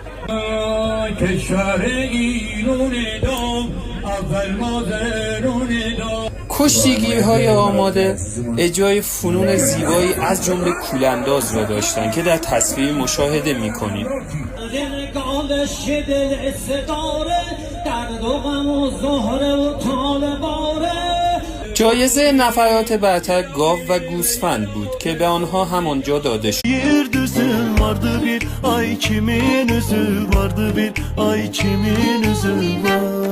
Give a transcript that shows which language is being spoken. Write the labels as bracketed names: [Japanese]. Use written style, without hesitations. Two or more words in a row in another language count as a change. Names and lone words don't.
[Persian] کشتیگیرهای آماده اجرای فنون زیبایی از جمله کولانداز را داشتند که در تصویر مشاهده می‌کنید. جایزه نفرات برتر گاو و گوسفند بود که به آنها همانجا داده شد. [Azerbaijani] Vardı bir ay kimin üzü, vardı bir ay kimin üzü var.